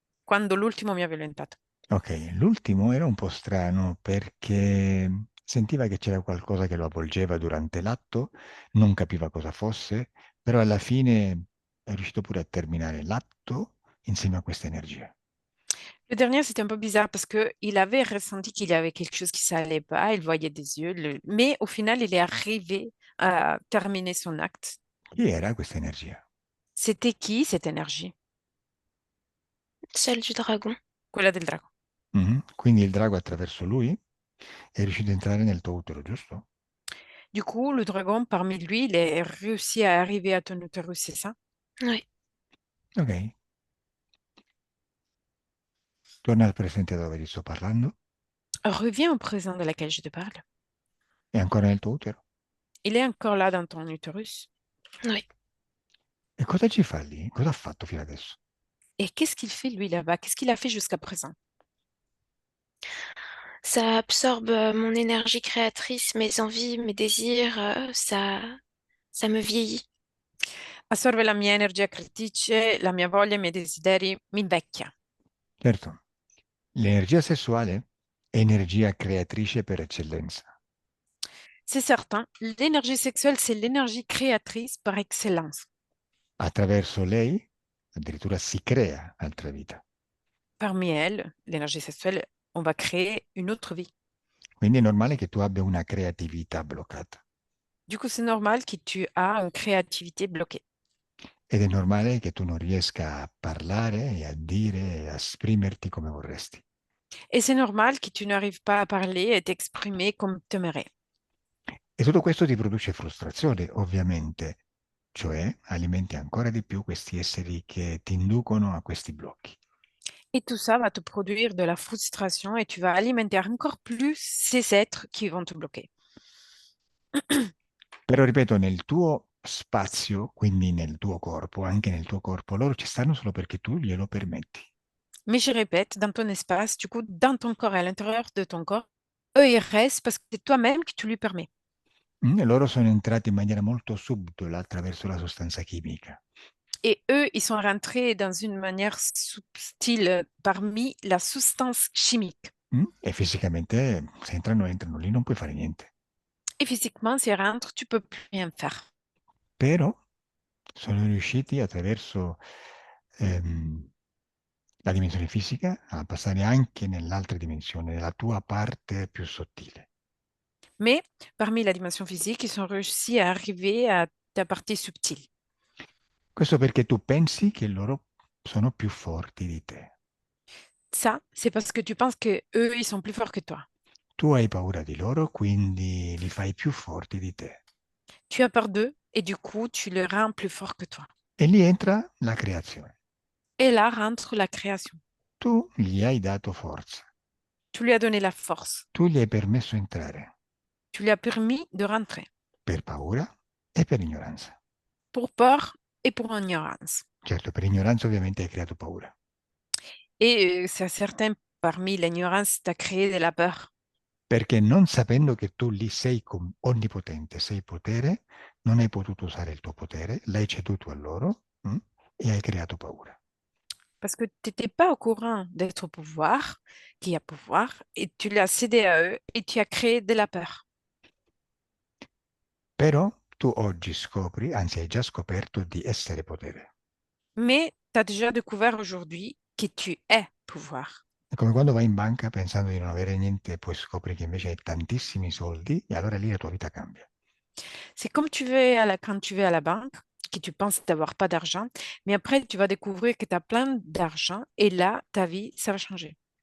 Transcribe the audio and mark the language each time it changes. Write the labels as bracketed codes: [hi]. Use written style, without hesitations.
[it] Quando l'ultimo mi ha violentato. Ok, l'ultimo era un po' strano perché sentiva che c'era qualcosa che lo avvolgeva durante l'atto, non capiva cosa fosse, però alla fine è riuscito pure a terminare l'atto insieme a questa energia. [fr] Le dernier, c'était un peu bizarre parce que il avait ressenti qu'il y avait quelque chose qui s'allait pas, il voyait des yeux, mais au final, il est arrivé à terminer son acte. [it] Chi era questa energia? [fr] C'était qui cette énergie? Celle du dragon. [it] Quella del drago. Quindi il drago attraverso lui è riuscito a entrare nel tuo utero, giusto? [fr] Du coup, le dragon, parmi lui, il est réussi à arriver à ton utérus, c'est ça? Oui. Ok. [it] Torna al presente dove ti sto parlando. [fr] Reviens au présent de laquelle je te parle. [it] È ancora nel tuo utero. [fr] Il est encore là dans ton utérus. Oui. [it] E cosa ci fa lì? Cosa ha fatto fino adesso? [fr] Et qu'est-ce qu'il fait, lui, là-bas? Qu'est-ce qu'il a fait jusqu'à présent? Ça absorbe mon énergie créatrice, mes envies, mes désirs. Ça me vieillit. [it] Assorbe la mia energia creatrice, la mia voglia, i miei desideri, mi invecchia. Certo, l'energia sessuale è energia creatrice per eccellenza. [fr] C'est certain, l'énergie sexuelle, c'est l'énergie créatrice par excellence. [it] Attraverso lei addirittura si crea altra vita. [fr] Parmi elles, l'énergie sexuelle, on va créer une autre vie. [it] Quindi è normale che tu abbia una creatività bloccata. [fr] Du coup, c'est normal que tu as une créativité bloquée. [it] Ed è normale che tu non riesca a parlare e a dire e a esprimerti come vorresti. [fr] Et c'est normal que tu n'arrives pas à parler et t'exprimer comme tu aimerais. [it] E tutto questo ti produce frustrazione, ovviamente, cioè alimenti ancora di più questi esseri che ti inducono a questi blocchi. [fr] Et tout ça va te produire de la frustration et tu vas alimenter encore plus ces êtres qui vont te bloquer. [it] Però ripeto, nel tuo spazio, quindi nel tuo corpo, anche nel tuo corpo, loro ci stanno solo perché tu glielo permetti. [fr] Mais je répète, dans ton espace, du coup, dans ton corps et à l'intérieur de ton corps, eux, ils restent parce que c'est toi-même que tu lui permets. [it] E loro sono entrati in maniera molto subdola attraverso la sostanza chimica. [fr] Et eux, ils sont rentrés dans une manière subtile parmi la substance chimique. [it] E fisicamente, se entrano, entrano, lì non puoi fare niente. [fr] Et physiquement, s'ils rentrent, tu peux plus rien faire. [it] Però sono riusciti attraverso la dimensione fisica a passare anche nell'altra dimensione, nella tua parte più sottile. [fr] Mais parmi la dimension physique, ils sont réussis à arriver à ta partie subtile. [it] Questo perché tu pensi che loro sono più forti di te. [fr] Ça, c'est parce que tu penses que eux, ils sont plus forts que toi. [it] Tu hai paura di loro, quindi li fai più forti di te. [fr] Tu as peur d'eux et du coup, tu les rends plus forts que toi. [it] E lì entra la creazione. [fr] Et là rentre la création. [it] Tu gli hai dato forza, [fr] Tu lui as donné la force. [it] tu gli hai permesso entrare [fr] Tu lui as permis de rentrer [it] per paura e per ignoranza. [fr] pour peur et pour ignorance. [it] Certo, per ignoranza ovviamente hai creato paura. [fr] Et c'est certain, parmi l'ignorance, tu as créé de la peur. [it] Perché non sapendo che tu lì sei onnipotente, sei potere, non hai potuto usare il tuo potere, l'hai ceduto a loro e hai creato paura. [fr] Parce que tu n'étais pas au courant d'être au pouvoir, qui a pouvoir, et tu l'as cédé à eux et tu as créé de la peur. [it] Però tu oggi scopri, anzi hai già scoperto di essere potere. [fr] Mais tu as déjà découvert aujourd'hui que tu es pouvoir. [it] È come quando vai in banca pensando di non avere niente e poi scopri che invece hai tantissimi soldi e allora lì la tua vita cambia. [fr] C'est comme quand tu vas à la banque, que tu penses d'avoir pas d'argent, mais après tu vas découvrir que tu as plein d'argent et là, ta vie, ça va changer.